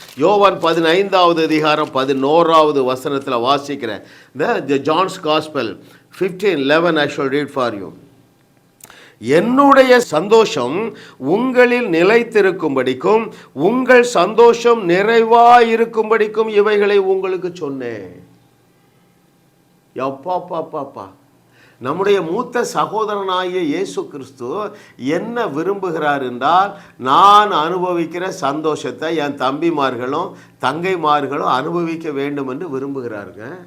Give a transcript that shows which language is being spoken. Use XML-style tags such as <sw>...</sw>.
<ta>யோவான் 15வது அதிகாரம் 11வது வசனத்தில் வாசிக்கிறேன்.</ta> <en>The John's Gospel 15:11 I shall read for you.</en> <ta>என்னுடைய சந்தோஷம் உங்களில் நிலைத்திருக்கும்படிக்கும் உங்கள் சந்தோஷம் நிறைவாயிருக்கும்படிக்கும் இவைகளை உங்களுக்கு சொன்னேன். எப்பாப்பாப்பாப்பா, நம்முடைய மூத்த சகோதரனாகிய இயேசு கிறிஸ்து என்ன விரும்புகிறார் என்றால், நான் அனுபவிக்கிற சந்தோஷத்தை என் தம்பிமார்களும் தங்கைமார்களும் அனுபவிக்க வேண்டும் என்று விரும்புகிறாருங்க.</ta>